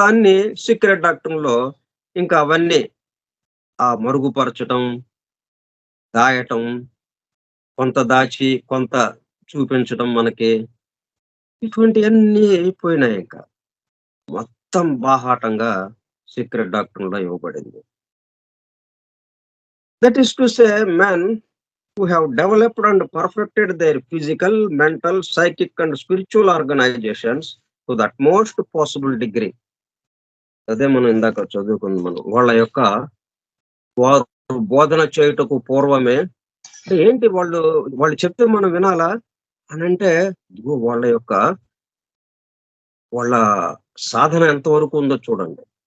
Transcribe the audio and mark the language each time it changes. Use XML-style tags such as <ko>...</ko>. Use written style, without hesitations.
<te>దాన్ని సీక్రెట్ డాక్టర్లో ఇంకా అవన్నీ మరుగుపరచటం, దాయటం, కొంత దాచి కొంత చూపించడం మనకి, ఇటువంటివన్నీ అయిపోయినాయి. ఇంకా మొత్తం బాహాటంగా సీక్రెట్ డాక్టర్లో ఇవ్వబడింది.</te> <en>That is to say men who have developed and perfected their physical, mental, psychic and spiritual organizations to the utmost possible degree.</en> <te>అదే మనం ఇందాక చదువుకుంది మనం. వాళ్ళ యొక్క వారు బోధన చేయుటకు పూర్వమే అంటే ఏంటి వాళ్ళు చెప్తే మనం వినాలా? అనంటే ఇదిగో వాళ్ళ సాధన ఎంతవరకు ఉందో చూడండి.</te>